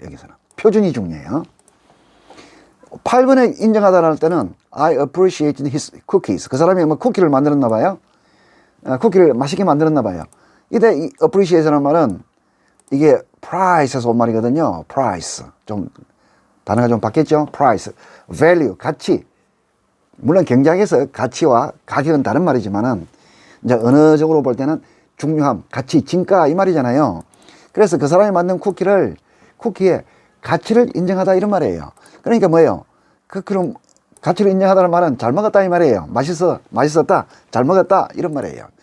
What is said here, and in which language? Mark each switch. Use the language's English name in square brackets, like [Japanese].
[Korean] 여기서는 표준이 중요해요. 8번에 인정하다를 할 때는 [English] I appreciate his cookies. [Korean] 그 사람이 뭐 쿠키를 만들었나 봐요. 쿠키를 맛있게 만들었나 봐요. 이때 이 appreciate라는 말은 이게 price에서 온 말이거든요. price. 좀 단어가 좀 바뀌었죠. price, value, 가치. 물론 경제학에서 가치와 가격은 다른 말이지만은 이제 언어적으로 볼 때는 중요함, 가치, 진가 이 말이잖아요. 그래서 그 사람이 만든 쿠키의 가치를 인정하다 이런 말이에요. 그러니까 뭐예요? 그럼 가치를 인정하다는 말은 잘 먹었다 이 말이에요. 맛있었다, 잘 먹었다 이런 말이에요.